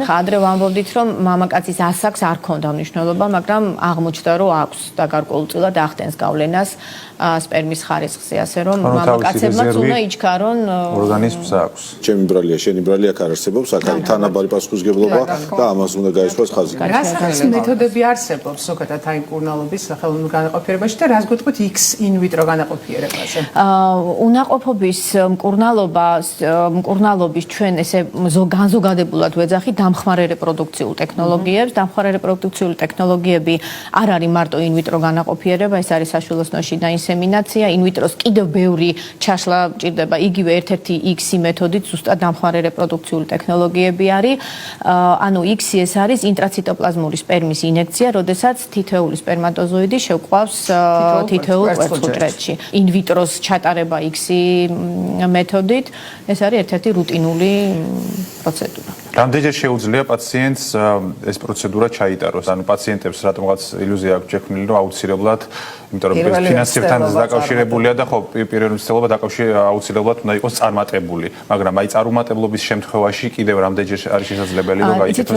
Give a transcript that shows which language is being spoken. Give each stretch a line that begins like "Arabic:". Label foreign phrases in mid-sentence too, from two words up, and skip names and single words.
Georgian: ადრე ვამბობდით რომ მამაკაცის ასაკს არ ქონდა მნიშვნელობა, მაგრამ აღმოჩნდა რომ აქვს და გარკვეულწილად ახდენს გავლენას სპერმის ხარისხზე, ასე რომ მამაკაცებმაც უნდა იჩქარონ ორგანიზმს აქვს. ჩემი ბრალია, შენი ბრალია არ არსებობს, აქ არის თანაბარი პასუხისმგებლობა და ამას უნდა გაისვას ხაზი. რა სახის მეთოდები არსებობს ზოგადად აი მკურნალობის ხელოვნურ განაყოფიერებაში და რას გვეტყვით X
Latin: in vitro
Georgian: განაყოფიერებაზე? უნაყოფობის მკურნალობის ჩვენ ესე განზოგადებულად ვეძახით დამხმარე რეპროდუქციულ ტექნოლოგიებს. დამხმარე რეპროდუქციული ტექნოლოგიები არ არის მარტო
Latin: in vitro
Georgian: განაყოფიერება, ეს არის საშვილოსნოში და ინსემინაცია.
Latin: in vitro-
Georgian: ს კიდევ ბევრი ჩაშლა ჭირდება, იგივე ერთ-ერთი X-ი მეთოდით ზუსტად დამხმარე რეპროდუქციული ტექნოლოგიები არის. ანუ X-ი ეს არის ინტრაციტოპლაზმური სპერმის ინექცია, როდესაც თითოეული სპერმატოზოიდი შევყვავს თითოეულ კვერცხუჯრედში.
Latin: in vitro-
Georgian: ს ჩატარება X-ი მეთოდით, ეს არის ერთ-ერთი რუტინული პროცედურა. რამდენჯერ შეუძლია პაციენტს ეს პროცედურა ჩაიტაროს? ანუ პაციენტებს რატომღაც ილუზია აქვს შექმნილი, რომ აუცილებლად, იმიტომ რომ ფინანსებთან დაკავშირებულია და ხო, პირველი მცდელობა აუცილებლად უნდა იყოს წარმატებული, მაგრამ აი წარუმატებლობის შემთხვევაში კიდევ რამდენჯერ არის შესაძლებელი, რომ გაიგოს ეს